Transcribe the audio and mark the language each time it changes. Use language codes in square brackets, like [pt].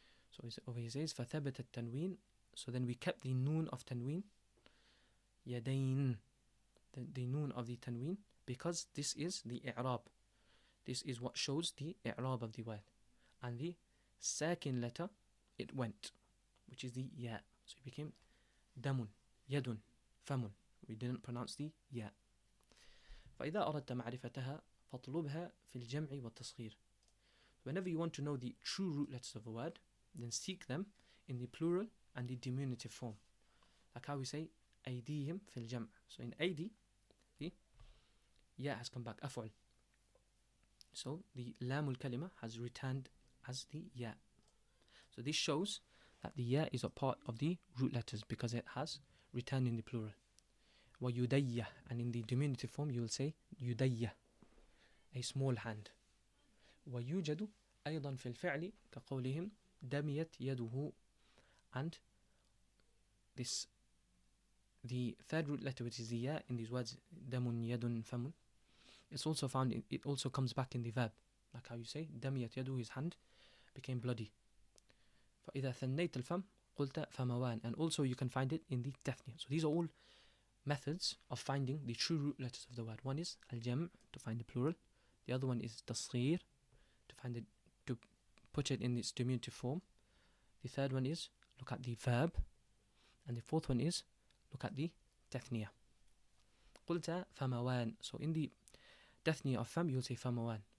[en] So over here says, [ar] فَثَبَتَ التَّنْوِينَ. [en] So then we kept the noon of tanween, yadayn, the noon of the tanween, because this is the i'rab. This is what shows the i'rab of the word. And the sakin letter, it went, which is the ya. So it became damun, yadun, famun. We didn't pronounce the ya. [ar] فإذا أردت معرفتها فاطلبها في الجمع والتصغير. [en] Whenever you want to know the true root letters of a word, then seek them in the plural and the diminutive form. Like how we say [ar] أيديهم في الجمع. [en] So in أيدي, the ya has come back, أفعل. So the lamul kalima has returned as the ya. So this shows that the ya is a part of the root letters because it has returned in the plural. وَيُدَيَّ, and in the diminutive form you will say يُدَيَّ, a small hand. [ar] وَيُوجَدُ أيضا في الفعل كقولهم دميت يده. [en] And this, the 3rd root letter, which is the ya in these words, damun, yadun, famun, it's also found, it also comes back in the verb, like how you say [ar] دميت يده, [en] his hand became bloody. [ar] فإذا ثنيت الفم قلت فموان. [en] And also you can find it in the تثنية. So these are all methods of finding the true root letters of the word. One is al-jam', to find the plural. The other one is tasghir, to find it, to put it in its diminutive form. The 3rd one is look at the verb, and the 4th one is look at the tathniya. [ar] قلت فموان. [en] So in the tathniya of fam, you'll say famawan.